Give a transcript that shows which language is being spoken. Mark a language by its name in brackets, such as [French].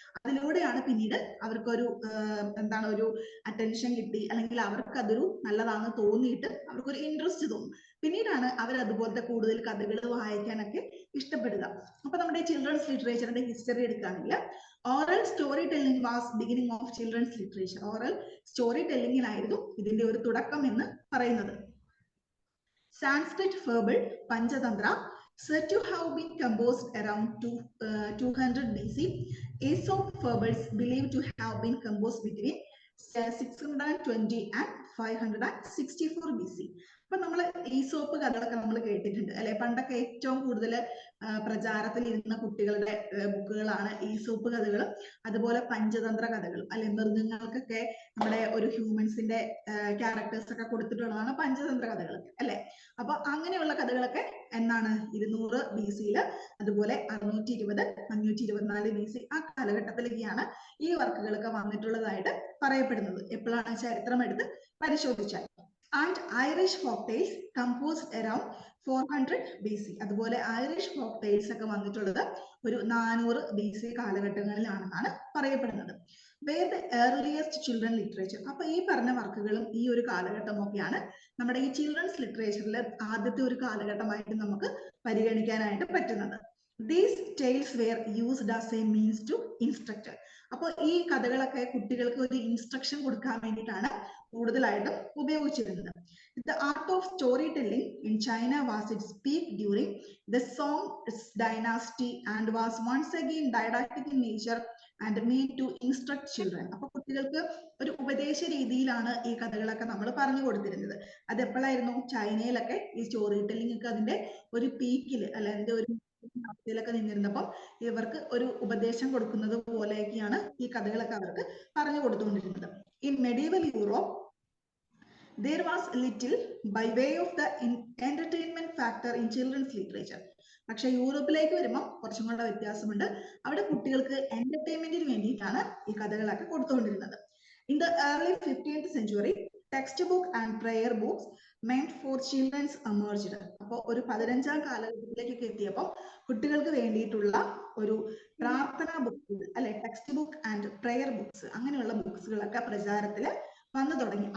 [Malayalam] അതിലൂടെയാണ് പിന്നീട് അവർക്കൊരു എന്താണ് ഒരു അറ്റൻഷൻ കിട്ടി, അല്ലെങ്കിൽ അവർക്ക് അതൊരു നല്ലതാണെന്ന് തോന്നിയിട്ട് അവർക്കൊരു ഇൻട്രസ്റ്റ് തോന്നും. പിന്നീടാണ് അവർ അതുപോലത്തെ കൂടുതൽ കഥകൾ വായിക്കാനൊക്കെ ഇഷ്ടപ്പെടുക. അപ്പൊ നമ്മുടെ ചിൽഡ്രൻസ് ലിറ്ററേച്ചറിന്റെ ഹിസ്റ്ററി എടുക്കുകയാണെങ്കിൽ [English] Oral story telling was beginning of children's literature. [Malayalam] Oral story ടെല്ലിംഗിനായിരുന്നു ഇതിന്റെ ഒരു തുടക്കം എന്ന് പറയുന്നത്. [English] Sanskrit fable Panchatantra said to have been composed around 200 BC. Aesop fables believed to have been composed between 620 and 564 BC. [Malayalam] അപ്പൊ നമ്മൾ Aesop കഥകളൊക്കെ നമ്മൾ കേട്ടിട്ടുണ്ട് അല്ലെ. പണ്ടൊക്കെ ഏറ്റവും കൂടുതൽ പ്രചാരത്തിൽ ഇരുന്ന കുട്ടികളുടെ ബുക്കുകളാണ് ഈസോപ്പ് കഥകൾ, അതുപോലെ പഞ്ചതന്ത്ര കഥകൾ അല്ലെ. മൃഗങ്ങൾക്കൊക്കെ നമ്മുടെ ഒരു ഹ്യൂമൻസിന്റെ ക്യാരക്ടേഴ്സ് ഒക്കെ കൊടുത്തിട്ടുള്ളതാണ് പഞ്ചതന്ത്ര കഥകളൊക്കെ അല്ലെ. അപ്പൊ അങ്ങനെയുള്ള കഥകളൊക്കെ എന്നാണ് 200 BC-യില്, അതുപോലെ 620, 524 BC ആ കാലഘട്ടത്തിലേക്കാണ് ഈ വർക്കുകളൊക്കെ വന്നിട്ടുള്ളതായിട്ട് പറയപ്പെടുന്നത്. എപ്പോഴാണ് ചരിത്രം എടുത്ത് പരിശോധിച്ചാൽ. [English] And Irish folk tales composed around 400 BC. [Malayalam] അതുപോലെ ഐറിഷ് ഫോക്ക് ടെയിൽസ് ഒക്കെ വന്നിട്ടുള്ളത് ഒരു 400 BC കാലഘട്ടങ്ങളിലാണെന്നാണ് പറയപ്പെടുന്നത്. [English] Where the earliest children literature. [Malayalam] അപ്പൊ ഈ പറഞ്ഞ വർക്കുകളും ഈ ഒരു കാലഘട്ടമൊക്കെയാണ് നമ്മുടെ ഈ ചിൽഡ്രൻസ് ലിറ്ററേച്ചറിലെ ആദ്യത്തെ ഒരു കാലഘട്ടമായിട്ട് നമുക്ക് പരിഗണിക്കാനായിട്ട് പറ്റുന്നത്. [English] These tales were used as a means to instruct. [Malayalam] അപ്പോൾ ഈ കഥകളൊക്കെ കുട്ടികൾക്ക് ഒരു ഇൻസ്ട്രക്ഷൻ കൊടുക്കാൻ വേണ്ടിയിട്ടാണ് കൂടുതലായിട്ടും ഉപയോഗിച്ചിരുന്നത്. [English] The art of storytelling in China was its peak during the Song dynasty and was once again didactic in nature and made to instruct children. [Malayalam] അപ്പൊ കുട്ടികൾക്ക് ഒരു ഉപദേശ രീതിയിലാണ് ഈ കഥകളൊക്കെ നമ്മൾ പറഞ്ഞു കൊടുത്തിരുന്നത്. അത് എപ്പോഴായിരുന്നു? ചൈനയിലൊക്കെ ഈ സ്റ്റോറി ടെല്ലിംഗ് ഒക്കെ അതിന്റെ ഒരു പീക്കില് അല്ലെ, അതിന്റെ ഒരു അവസ്ഥയിലൊക്കെ നിന്നിരുന്നപ്പം ഇവർക്ക് ഒരു ഉപദേശം കൊടുക്കുന്നത് പോലെയൊക്കെയാണ് ഈ കഥകളൊക്കെ അവർക്ക് പറഞ്ഞു കൊടുത്തുകൊണ്ടിരുന്നത്. [English] In medieval Europe there was little by way of the entertainment factor in children's literature. [Malayalam] പക്ഷെ യൂറോപ്പിലേക്ക് വരുമ്പോൾ കുറച്ചും കൂടെ വ്യത്യാസമുണ്ട്. അവിടെ കുട്ടികൾക്ക് എന്റർടൈൻമെന്റിന് വേണ്ടിയിട്ടാണ് ഈ കഥകളൊക്കെ കൊടുത്തുകൊണ്ടിരുന്നത്. [English] In the early 15th century text book and prayer books meant for children's emerged. [Malayalam] അപ്പോൾ ഒരു 15ാം കാലഘട്ടത്തിലേക്കൊക്കെ എത്തിയപ്പോൾ കുട്ടികൾക്ക് വേണ്ടിയിട്ടുള്ള ഒരു പ്രാർത്ഥനാ ബുക്കുകൾ അല്ലെ, text book and prayer books അങ്ങനെയുള്ള ബുക്സുകളൊക്കെ പ്രചാരത്തിൽ വന്നു തുടങ്ങി.